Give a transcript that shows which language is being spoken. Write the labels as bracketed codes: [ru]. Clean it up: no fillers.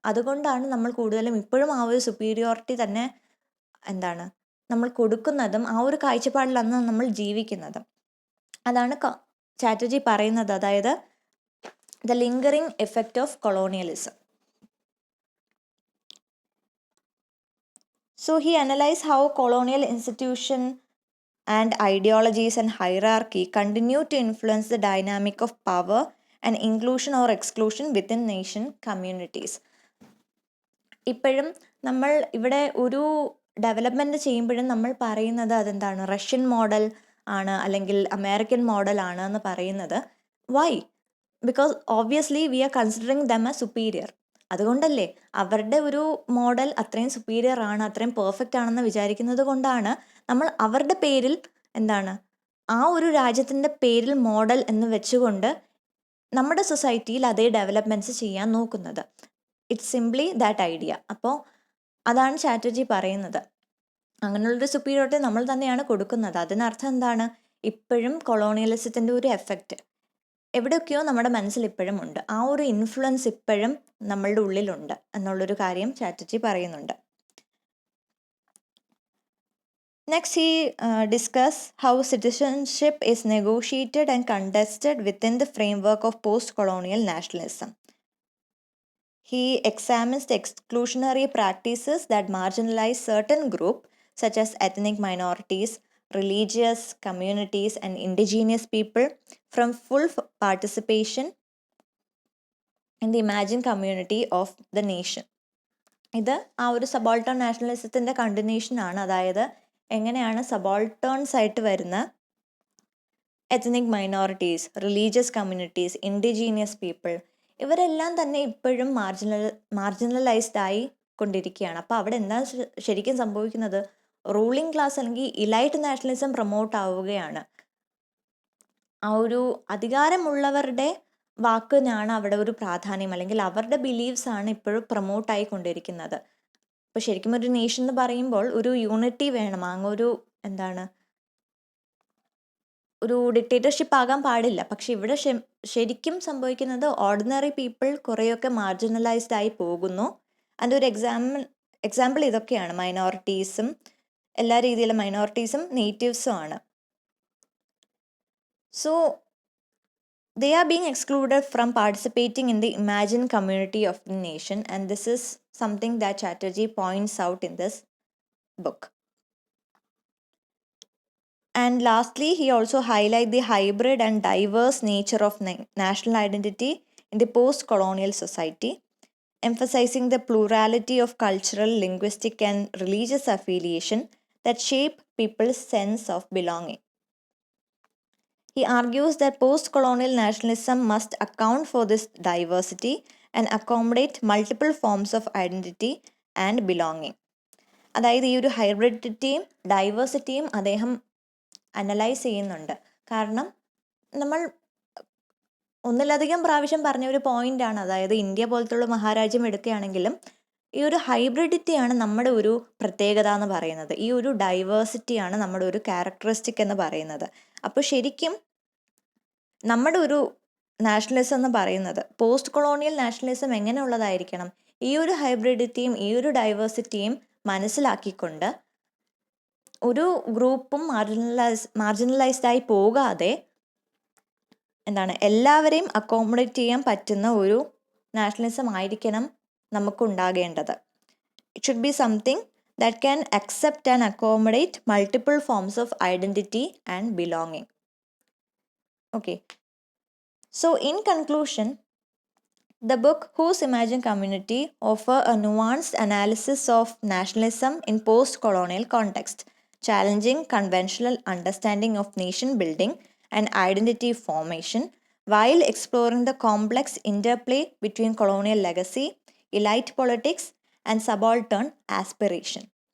[ml] അതുകൊണ്ടാണ് നമ്മൾ കൂടുതലും ഇപ്പോഴും ആ ഒരു സുപ്പീരിയോറിറ്റി തന്നെ നമ്മൾ കൊടുക്കുന്നതും ആ ഒരു കാഴ്ചപ്പാടിലാണ് നമ്മൾ ജീവിക്കുന്നതും. അതാണ് ചാറ്റർജി പറയുന്നത്, അതായത് [en] The lingering effect of colonialism. So he analyzed how colonial institution and ideologies and hierarchy continue to influence the dynamic of power and inclusion or exclusion within nation communities. [ml] ഇപ്പോഴും നമ്മൾ ഇവിടെ ഒരു ഡെവലപ്മെൻറ്റ് ചെയ്യുമ്പോഴും നമ്മൾ പറയുന്നത് അതെന്താണ്, റഷ്യൻ മോഡൽ ആണ് അല്ലെങ്കിൽ അമേരിക്കൻ മോഡൽ ആണ് എന്ന് പറയുന്നത്. Y? [en] Because obviously we are considering them a superior. [ml] അതുകൊണ്ടല്ലേ അവരുടെ ഒരു മോഡൽ അത്രയും സുപ്പീരിയർ ആണ്, അത്രയും പെർഫെക്റ്റ് ആണെന്ന് വിചാരിക്കുന്നത് കൊണ്ടാണ് നമ്മൾ അവരുടെ പേരിൽ ആ ഒരു രാജ്യത്തിൻ്റെ പേരിൽ മോഡൽ എന്ന് വെച്ചുകൊണ്ട് നമ്മുടെ സൊസൈറ്റിയിൽ അതേ ഡെവലപ്മെൻറ്റ്സ് ചെയ്യാൻ നോക്കുന്നത്. [en] It's simply that idea. [ml] അപ്പോൾ അതാണ് ചാറ്റർജി പറയുന്നത്. അങ്ങനെയുള്ളൊരു സുപ്പീരിയോറിറ്റി നമ്മൾ തന്നെയാണ് കൊടുക്കുന്നത്. അതിനർത്ഥം എന്താണ്? ഇപ്പോഴും കൊളോണിയലിസത്തിൻ്റെ ഒരു എഫക്റ്റ് എവിടെയൊക്കെയോ നമ്മുടെ മനസ്സിൽ ഇപ്പോഴും ഉണ്ട്, ആ ഒരു ഇൻഫ്ലുവൻസ് ഇപ്പോഴും നമ്മളുടെ ഉള്ളിലുണ്ട് എന്നുള്ളൊരു കാര്യം ചാറ്റർജി പറയുന്നുണ്ട്. [en] Next, he discuss how citizenship is negotiated and contested within the framework of post-colonial nationalism. He examines the exclusionary practices that marginalize certain groups such as ethnic minorities, religious communities, and indigenous people from full participation in the imagined community of the nation. [ml] ഇത് ആ ഒരു സബോൾട്ടേൺ നാഷണലിസത്തിൻ്റെ continuation ആണ്. അതായത് എങ്ങനെയാണ് സബോൾട്ടേൺസ് ആയിട്ട് വരുന്ന ethnic minorities, religious communities, indigenous people, ഇവരെല്ലാം തന്നെ ഇപ്പോഴും മാർജിനലൈസ്ഡ് ആയി കൊണ്ടിരിക്കുകയാണ്. അപ്പോൾ അവിടെ എന്താ ശരിക്കും സംഭവിക്കുന്നത്? റൂളിംഗ് ക്ലാസ് അല്ലെങ്കിൽ ഇലൈറ്റ് നാഷണലിസം പ്രൊമോട്ട് ആവുകയാണ്. ആ ഒരു അധികാരമുള്ളവരുടെ വാക്കിനാണ് അവിടെ ഒരു പ്രാധാന്യം, അല്ലെങ്കിൽ അവരുടെ ബിലീവ്സ് ആണ് ഇപ്പോഴും പ്രൊമോട്ടായി കൊണ്ടിരിക്കുന്നത്. അപ്പോൾ ശരിക്കും ഒരു നേഷൻ എന്ന് പറയുമ്പോൾ ഒരു യൂണിറ്റി വേണം. അങ്ങൊരു ഒരു ഡിക്റ്റേറ്റർഷിപ്പ് ആകാൻ പാടില്ല. പക്ഷെ ഇവിടെ ശരിക്കും സംഭവിക്കുന്നത് ഓർഡിനറി പീപ്പിൾ കുറേയൊക്കെ മാർജിനലൈസ്ഡ് ആയി പോകുന്നു. അതിൻ്റെ ഒരു എക്സാമ്പിൾ ഇതൊക്കെയാണ്. മൈനോറിറ്റീസും, എല്ലാ രീതിയിലും മൈനോറിറ്റീസും നേറ്റീവ്സും ആണ്. [en] So they are being excluded from participating in the imagined community of the nation, and this is something that Chatterjee points out in this book. And lastly, he also highlights the hybrid and diverse nature of national identity in the post-colonial society, emphasizing the plurality of cultural, linguistic, and religious affiliation that shape people's sense of belonging. He argues that post-colonial nationalism must account for this diversity and accommodate multiple forms of identity and belonging. [ml] അതായത് ഈ ഒരു ഹൈബ്രിഡിറ്റിയും ഡൈവേഴ്സിറ്റിയും അദ്ദേഹം analyse ചെയ്യുന്നുണ്ട്. കാരണം നമ്മൾ ഒന്നിലധികം പ്രാവശ്യം പറഞ്ഞ ഒരു പോയിന്റാണ്, അതായത് ഇന്ത്യ പോലത്തുള്ള മഹാരാജ്യം എടുക്കുകയാണെങ്കിലും ഈ ഒരു ഹൈബ്രിഡിറ്റിയാണ് നമ്മുടെ ഒരു പ്രത്യേകത എന്ന് പറയുന്നത്. ഈ ഒരു ഡൈവേഴ്സിറ്റിയാണ് നമ്മുടെ ഒരു ക്യാരക്ടറിസ്റ്റിക് എന്ന് പറയുന്നത്. അപ്പോൾ ശരിക്കും നമ്മുടെ ഒരു നാഷണലിസം എന്ന് പറയുന്നത്, പോസ്റ്റ് കൊളോണിയൽ നാഷണലിസം എങ്ങനെയുള്ളതായിരിക്കണം? ഈ ഒരു ഹൈബ്രിഡിറ്റിയും ഈ ഒരു ഡൈവേഴ്സിറ്റിയും മനസ്സിലാക്കിക്കൊണ്ട് ഒരു ഗ്രൂപ്പും മാർജിനലൈസ്ഡ് ആയി പോകാതെ എല്ലാവരെയും അക്കോമഡേറ്റ് ചെയ്യാൻ പറ്റുന്ന ഒരു നാഷണലിസം ആയിരിക്കണം നമുക്കുണ്ടാകേണ്ടത്. [en] It should be something that can accept and accommodate multiple forms of identity and belonging. Okay. So in conclusion, the book Whose Imagined Community offers a nuanced analysis of nationalism in post-colonial context, challenging conventional understanding of nation building and identity formation while exploring the complex interplay between colonial legacy, elite politics and subaltern aspiration.